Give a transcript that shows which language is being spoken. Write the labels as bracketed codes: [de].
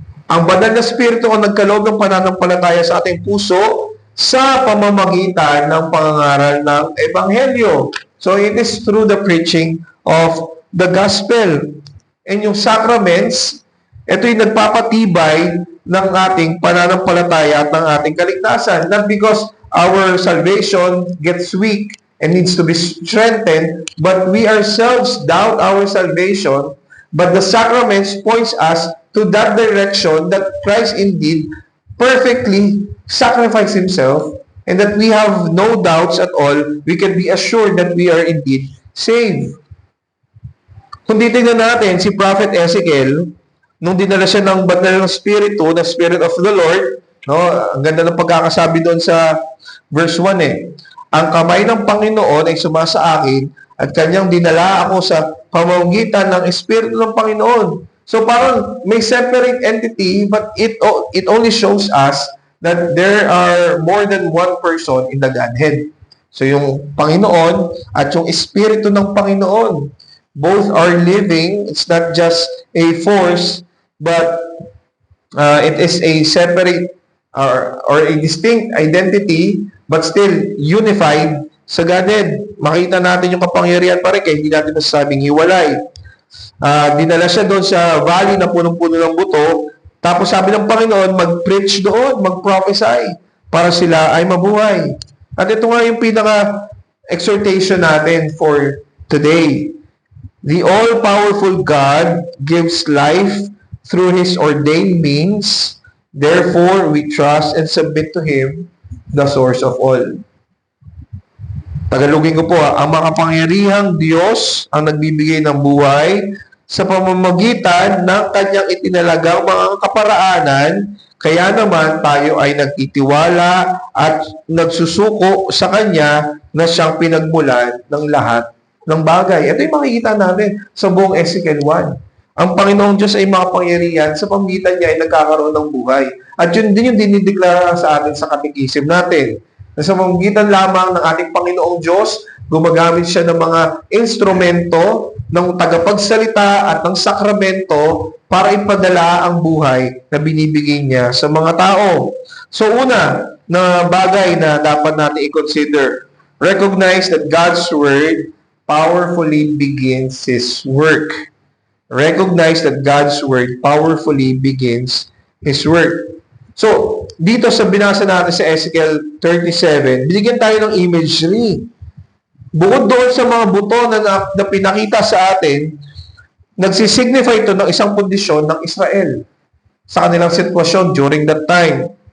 [tl] Ang banal na Espiritu ang nagkaloob ng pananampalataya sa ating puso sa pamamagitan ng pangangaral ng Ebanghelyo. [en] So it is through the preaching of the Gospel. [tl] And yung sacraments, ito yung nagpapatibay ng ating pananampalataya at ng ating kaligtasan. [en] Not because our salvation gets weak and needs to be strengthened, but we ourselves doubt our salvation, but the sacraments points us to that direction that Christ indeed perfectly sacrificed Himself and that we have no doubts at all. We can be assured that we are indeed saved. [tl] Kung titignan natin si Prophet Ezekiel, nung dinala siya ng banal ng Espiritu, [en] the Spirit of the Lord, [tl] no, ang ganda ng pagkakasabi doon sa verse 1 eh. Ang kamay ng Panginoon ay sumasa akin at kanyang dinala ako sa pamamagitan ng Espiritu ng Panginoon. So parang may [en] separate entity, but it only shows us that there are more than one person in the Godhead. [tl] So yung Panginoon at yung Espiritu ng Panginoon, [en] both are living. It's not just a force, but it is a separate or a distinct identity, but still unified [tl] Sa Godhead, makita natin yung kapangyarihan pa rin, kaya hindi natin masasabing hiwalay. Dinala siya doon sa valley na punong-puno ng buto, tapos sabi ng Panginoon, mag-preach doon, mag-prophesy, para sila ay mabuhay. At ito nga yung pinaka-exhortation natin [en] for today. The all-powerful God gives life through His ordained means. Therefore, we trust and submit to Him, the source of all. [tl] Tagalogin ko po, ang makapangyarihang Diyos ang nagbibigay ng buhay sa pamamagitan ng Kanyang itinalagang mga kaparaanan, kaya naman tayo ay nagtitiwala at nagsusuko sa Kanya na siyang pinagmulan ng lahat ng bagay. Ito yung makikita natin sa buong Ezekiel 1. Ang Panginoong Diyos ay makapangyarihan, sa pamamagitan niya ay nagkakaroon ng buhay. At yun din yung dinideklara sa atin sa katekism natin. Na sa pamamagitan lamang ng ating Panginoong Diyos, gumagamit siya ng mga instrumento ng tagapagsalita at ng sakramento para ipadala ang buhay na binibigay niya sa mga tao. So una na bagay na dapat natin i-consider, [en] recognize that God's Word powerfully begins His work. Recognize that God's Word powerfully begins His work. [tl] So, dito sa binasa natin sa Ezekiel 37, binigyan tayo ng imagery. Bukod doon sa mga buto na pinakita sa atin, nagsisignify ito ng isang kondisyon ng Israel sa kanilang sitwasyon [en] during that time.